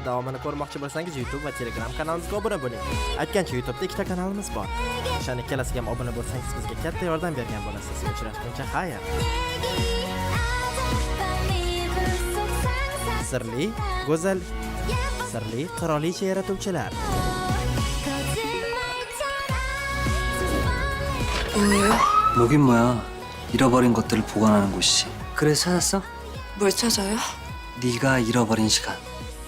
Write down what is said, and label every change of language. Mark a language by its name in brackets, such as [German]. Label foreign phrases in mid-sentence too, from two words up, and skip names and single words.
[Uzbek] Davomini ko'rmoqchi bo'lsangiz YouTube va Telegram kanalimizga obuna bo'ling. Aytgancha YouTube'da ikkita kanalimiz bor. O'shani ikkalasiga ham obuna bo'lsangiz bizga katta yordam bergan bo'lasiz. Uchrashguncha xayr. Sirli, go'zal, sirli qirolicha yaratuvchilar. [Korean] 뭐예요? 뭐긴 뭐야. 잃어버린 것들을 보관하는 곳이지. 그래서 찾았어? 뭘 찾아요? 네가 잃어버린 시간.